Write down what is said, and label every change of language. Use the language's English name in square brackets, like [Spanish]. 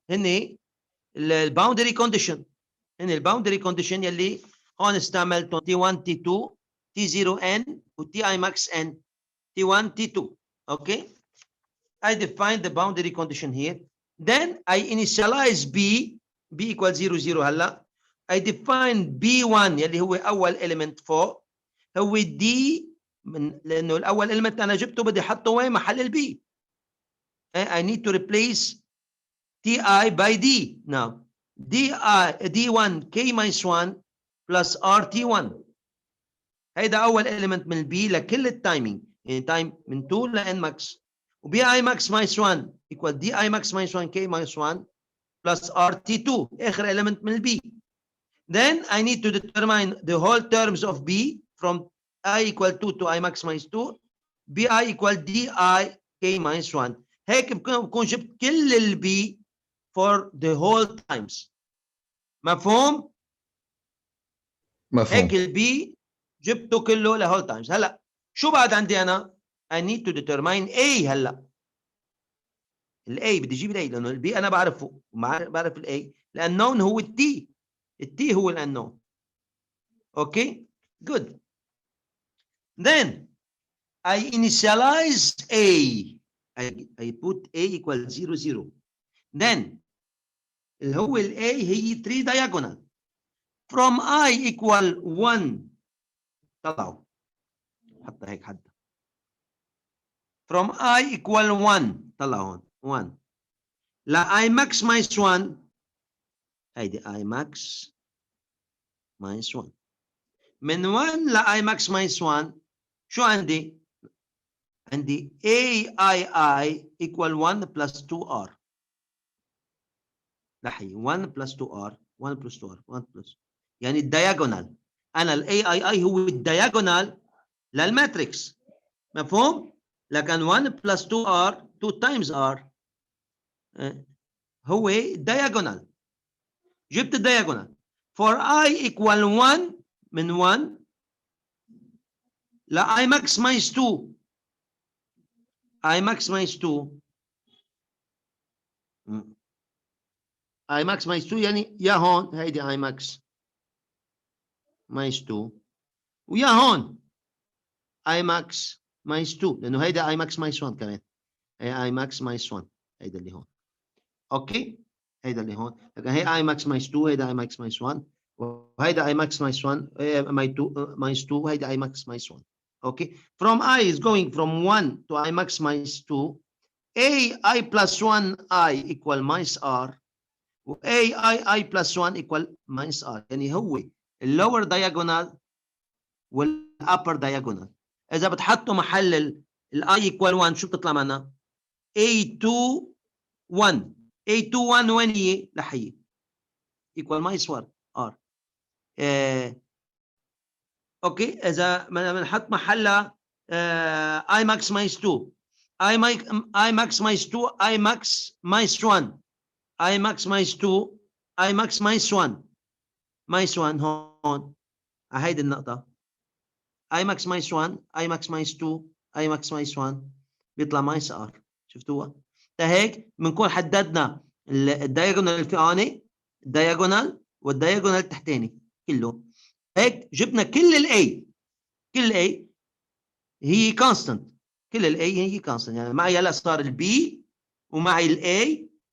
[Arabic] هني الباوندري كونديشن. هني الباوندري كونديشن يلي هون استعملتهم t1 t2 t0n و ti max n t1 t2. [English] Okay, I define the boundary condition here. Then I initialize b equal 0 0. [Arabic] هلا [English] I define b1 [Arabic] يلي هو اول element فوق هو d لانه الاول element انا جبته بدي احطه وين محل البي. [English] I need to replace ti by d now. D1 K minus 1 plus RT1. [Arabic] هيدا أول element من البي لكل التايمينج، يعني تايم من 2 ل N max. [English] وبي I max minus 1 equal D I max minus 1 K minus 1 plus RT2 [Arabic] آخر element من البي. [English] Then I need to determine the whole terms of B from I equal 2 to I max minus 2. BI equal DI K minus 1. [Arabic] هيك بكون جبت كل البي [English] for the whole times. [Arabic] مفهوم؟ مفهوم. هيك البي جبته كله لهول times. هلا شو بعد عندي أنا؟ [English] I need to determine A. [Arabic] هلا الA بدي اجيب الA لأنه البي أنا بعرفه، بعرف الA. الأنون هو التي. التي هو الأنون. [English] Okay? Good. Then I initialize A. I put A equal 0 0. [Arabic] Then اللي هو ال A هي 3 diagonal. [English] From I equal 1 [Arabic] طلعوا حتى هيك حد. [English] From I equal 1 طلعوا هون 1 لا I max minus 1 هيدي I max minus 1 من 1 ل I max minus 1 [Arabic] شو عندي؟ عندي [English] AII equal 1 plus 2R. لحي 1 plus 2R 1 plus 2R 1 plus [Arabic] يعني الدياجونال. أنا ال AII هو الدياجونال للماتريكس. مفهوم؟ لكن [English] 1 plus 2R 2 times R [Arabic] هو diagonal. جبت الدياجونال. [English] For I equal 1 [Arabic] من 1 لا I max minus 2 I max minus 2 I max minus 2 يعني يا هون هيدي I max minus 2 ويا هون I max minus 2 لأنه هيدا I max minus 1 كمان. هي I max minus 1 هيدا اللي هون. أوكي هيدا اللي هون. لكن هي I max minus 2 هيدا I max minus 1 وهيدا I max minus 1 minus 2 وهيدا I max minus 1. Okay. [English] From I is going from 1 to I max minus 2. I plus 1 I equal minus R. و I plus 1 equal minus R. [Arabic] يعني هو اللور diagonal والupper diagonal. إذا بتحطوا محل ال I equal 1 شو بتطلع معنا؟ A21 A21 وين هي؟ لحية [English] equal minus 1 R. [Arabic] أوكي إذا بنحط محلها I max minus 2 I max minus 2 I max minus 1 I max minus 2 I max minus 1 minus 1 هون هيدي النقطة I max minus 1 I max minus 2 I max minus 1 بيطلع minus R. شفتوها؟ هيك بنكون حددنا الدايجونال الفوقاني الدايجونال والدايجونال التحتاني كله. هيك جبنا كل الA. كل الA هي constant. كل الA هي constant. يعني معي هلا صار الB ومعي الA.